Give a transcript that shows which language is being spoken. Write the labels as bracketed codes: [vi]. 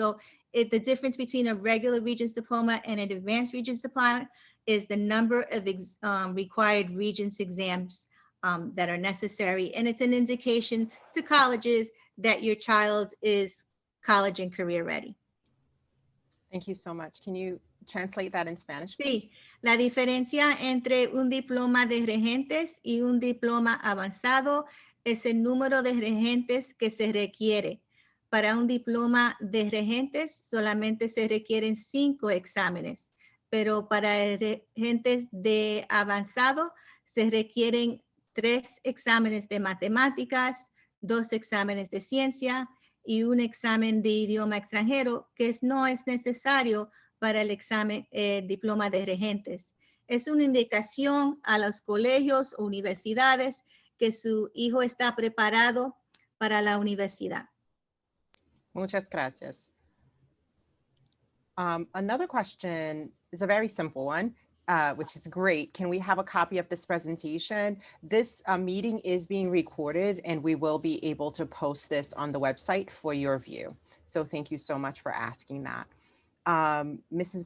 [en] So the difference between a regular Regents diploma and an advanced Regents diploma is the number of required Regents exams that are necessary. And it's an indication to colleges that your child is college and career ready. Thank you so much. Can you translate that in Spanish? [es] Sí, la diferencia entre un diploma de regentes y un diploma avanzado es el número de regentes que se requiere. Para un diploma de regentes solamente se requieren 5 exámenes, pero para regentes de avanzado se requieren 3 exámenes de matemáticas, 2 exámenes de ciencia y un examen de idioma extranjero que no es necesario para el examen diploma de regentes. Es una indicación a los colegios o universidades que su hijo está preparado para la universidad. Muchas gracias. [en] Another question is a very simple one, which is great. Can we have a copy of this presentation? This meeting is being recorded, and we will be able to post this on the website for your view. So thank you so much for asking that. Mrs.